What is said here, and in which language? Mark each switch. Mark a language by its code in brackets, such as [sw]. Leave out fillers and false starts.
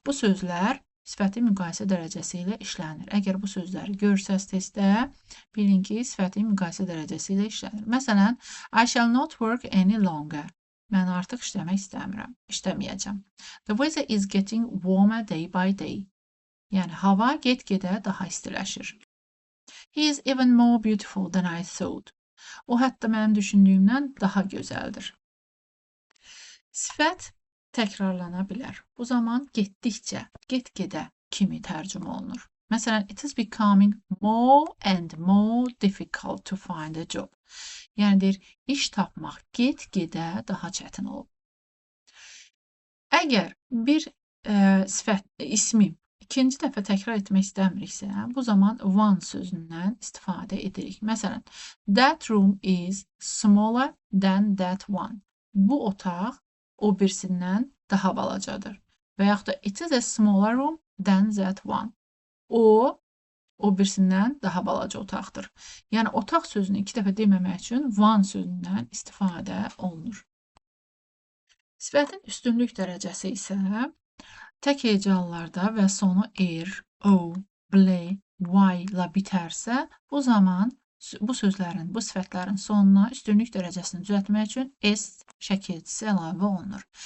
[az] Bu sözlər sifəti müqayisə dərəcəsi ilə işlənir. Əgər bu sözləri görsəz testdə, bilin ki, sifəti müqayisə dərəcəsi ilə işlənir. Məsələn, [en] I shall not work any longer. [az] Mən artıq işləmək işləməyəcəm. [en] The weather is getting warmer day by day. [az] Yəni, hava get-gedə daha istiləşir. [en] He is even more beautiful than I thought. [az] O, hətta mənim düşündüyümdən daha gözəldir. Sifət təkrarlana bilər. Bu zaman getdikcə, get-gedə kimi tərcümə olunur. [en] Məsələn, it is becoming more and more difficult to find a job. [az] Yəni, deyir, iş tapmaq get-gedə daha çətin olub. Əgər bir ismi ikinci dəfə təkrar etmək istəmiriksə, bu zaman one sözündən istifadə edirik. [en] Məsələn, that room is smaller than that one. [az] Bu otaq o birisindən daha balacadır. Və yaxud da [en] it is a smaller room than that one. [az] O birisindən daha balaca otaqdır. Yəni, otaq sözünü 2 dəfə deməmək üçün one sözündən istifadə olunur. Sifətin üstünlük dərəcəsi isə tək hecalılarda və sonu o, ble, y ilə bitərsə, bu zaman bu sözlərin, bu sifətlərin sonuna üstünlük dərəcəsini düzəltmək üçün s şəkilçisi əlavə olunur.